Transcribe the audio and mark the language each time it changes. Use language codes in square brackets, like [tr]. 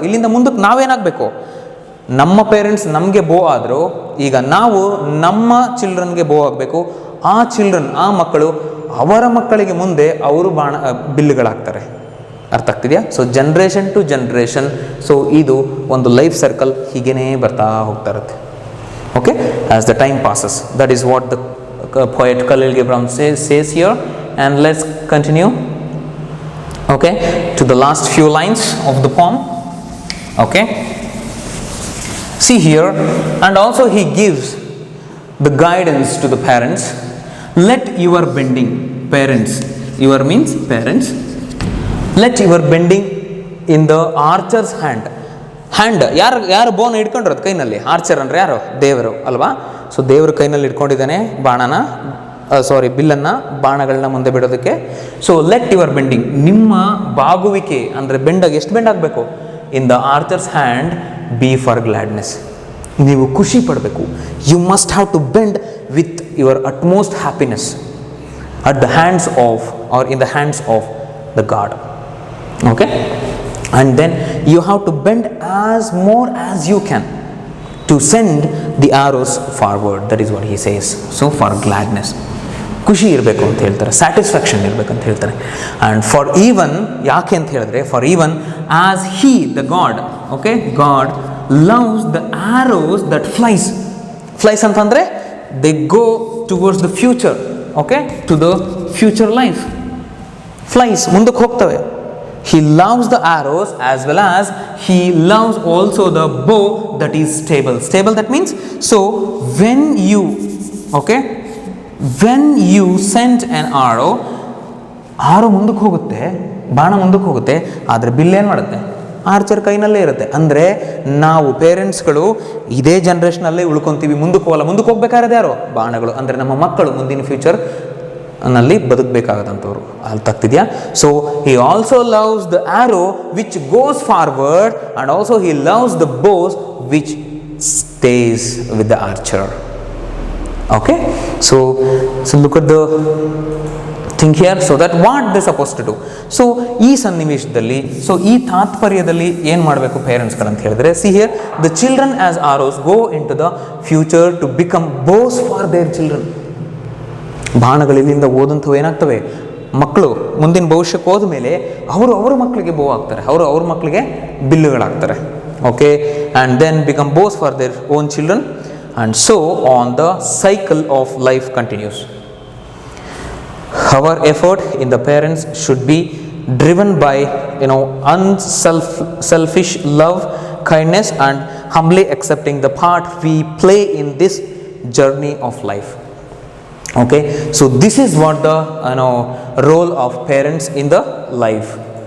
[kn] ಇಲ್ಲಿಂದ ಮುಂದಕ್ಕೆ ನಾವೇನಾಗಬೇಕು? ನಮ್ಮ ಪೇರೆಂಟ್ಸ್ ನಮಗೆ ಬೋ ಆದರೂ ಈಗ ನಾವು ನಮ್ಮ ಚಿಲ್ಡ್ರನ್ಗೆ ಬೋ ಆಗಬೇಕು. ಆ ಚಿಲ್ಡ್ರನ್, ಆ ಮಕ್ಕಳು ಅವರ ಮಕ್ಕಳಿಗೆ ಮುಂದೆ ಅವರು ಬಿಲ್ಲುಗಳಾಗ್ತಾರೆ. ಅರ್ಥ ಆಗ್ತಿದೆಯಾ? [en] so generation to generation, [kn] so ಇದು ಒಂದು ಲೈಫ್ ಸರ್ಕಲ್ ಹೀಗೇ ಬರ್ತಾ ಹೋಗ್ತಾ ಇರುತ್ತೆ. [en] Okay, as the time passes. That is what the poet Khalil Gibran says here, and let's continue, okay, to the last few lines of the poem. Okay, see here, and also he gives the guidance to the parents. Let your bending, parents, your means parents, let your bending in the archer's hand. [kn] ಯಾರು ಬೋನ್ ಇಟ್ಕೊಂಡಿರೋದು ಕೈನಲ್ಲಿ? Archer ಅಂದರೆ ಯಾರು? ದೇವರು ಅಲ್ವಾ? So ದೇವರು ಕೈನಲ್ಲಿ ಇಟ್ಕೊಂಡಿದ್ದಾನೆ ಬಾಣನ, ಬಿಲ್ಲನ್ನು, ಬಾಣಗಳನ್ನ ಮುಂದೆ ಬಿಡೋದಕ್ಕೆ. [en] so let your bending, [kn] ನಿಮ್ಮ ಬಾಗುವಿಕೆ ಅಂದರೆ ಎಷ್ಟು ಬೆಂಡ್ ಆಗಬೇಕು? [en] in the archer's hand be for gladness, [kn] ನೀವು ಖುಷಿ ಪಡಬೇಕು. [en] You must have to bend with your utmost happiness at the hands of, or in the hands of the God. Okay, and then you have to bend as more as you can to send the arrows forward. That is what he says. So for gladness, [kn] ಖುಷಿ ಇರಬೇಕು ಅಂತ ಹೇಳ್ತಾರೆ, satisfaction ಇರಬೇಕು ಅಂತ ಹೇಳ್ತಾರೆ. [en] and for even, [kn] ಯಾಕೆ ಅಂತ ಹೇಳಿದ್ರೆ, [en] For even as he the God, okay, God loves the arrows that flies ಅಂತಂದರೆ they go towards the future, okay, to the future life. Flies [kn] ಮುಂದಕ್ಕೆ ಹೋಗ್ತವೆ. [en] He loves the arrows as well as he loves also the bow that is stable. Stable, that means, so when you, okay, when you send an arrow, [kn] ಮುಂದಕ್ಕೆ ಹೋಗುತ್ತೆ, ಬಾಣ ಮುಂದಕ್ಕೆ ಹೋಗುತ್ತೆ, ಆದರೆ bill ಏನು ಮಾಡುತ್ತೆ, ಆರ್ಚರ್ ಕೈನಲ್ಲೇ ಇರುತ್ತೆ. ಅಂದರೆ ನಾವು ಪೇರೆಂಟ್ಸ್ಗಳು ಇದೇ ಜನ್ರೇಷನಲ್ಲೇ ಉಳ್ಕೊತೀವಿ, ಮುಂದಕ್ಕೆ ಹೋಗಲ್ಲ. ಮುಂದಕ್ಕೆ ಹೋಗ್ಬೇಕಾದ್ರೆ ಯಾರು, ಬಾಣಗಳು. ಅಂದರೆ ನಮ್ಮ ಮಕ್ಕಳು ಮುಂದಿನ ಫ್ಯೂಚರ್ ನಲ್ಲಿ ಬದುಕಬೇಕಾಗದಂಥವ್ರು. ಅರ್ಥ ಆಗ್ತಿದೆಯಾ? [en] So he also loves the arrow which goes forward and also he loves the bows which stays with the archer. Okay, so look at the think here. So that what they suppose to do. [kn] So ಈ ಸನ್ನಿವೇಶದಲ್ಲಿ, so ಈ ತಾತ್ಪರ್ಯದಲ್ಲಿ ಏನು ಮಾಡಬೇಕು ಪೇರೆಂಟ್ಸ್ಗಳಂತ ಹೇಳಿದ್ರೆ, [en] See here, the children as arrows go into the future to become bows for their children. [kn] ಬಾಣಗಳಿಂದ ಓದಂಥವು ಏನಾಗ್ತವೆ, ಮಕ್ಕಳು ಮುಂದಿನ ಭವಿಷ್ಯಕ್ಕೆ ಹೋದ ಮೇಲೆ ಅವರ ಮಕ್ಕಳಿಗೆ ಬೋ ಆಗ್ತಾರೆ, ಅವ್ರ ಮಕ್ಕಳಿಗೆ ಬಿಲ್ಲುಗಳಾಗ್ತಾರೆ. [en] Okay, and then become bows for their own children and so on the cycle of life continues. Our effort in the parents should be driven by, unselfish love, kindness, and humbly accepting the part we play in this journey of life. Okay, so this is what the role of parents in the life.